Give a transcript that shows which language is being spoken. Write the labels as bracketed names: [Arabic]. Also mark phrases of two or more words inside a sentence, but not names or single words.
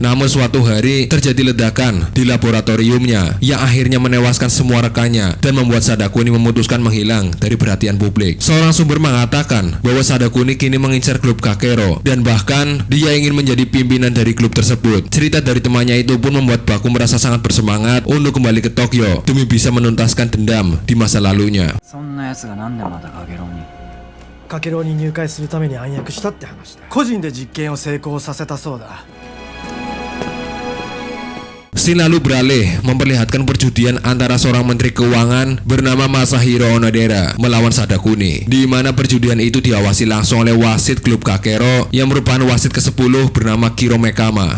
[Indonesian] Namun suatu hari terjadi ledakan di laboratoriumnya yang akhirnya menewaskan semua rekannya dan membuat Sadakuni memutuskan menghilang dari perhatian publik. Seorang sumber mengatakan bahwa Sadakuni kini mengincar klub Kakero dan bahkan dia ingin menjadi pimpinan dari klub tersebut. Cerita dari temannya itu pun membuat Baku merasa sangat bersemangat untuk kembali ke Tokyo demi bisa menuntaskan dendam di masa lalunya. [Japanese] かけろうに入会するために暗躍したって話だ。個人で実験を成功させたそうだ。 [Indonesian] Scene lalu beralih memperlihatkan perjudian antara seorang menteri keuangan bernama Masahiro Onodera melawan Sadakuni, di mana perjudian itu diawasi langsung oleh wasit klub Kakero yang merupakan wasit ke-10 bernama Kiro Mekama.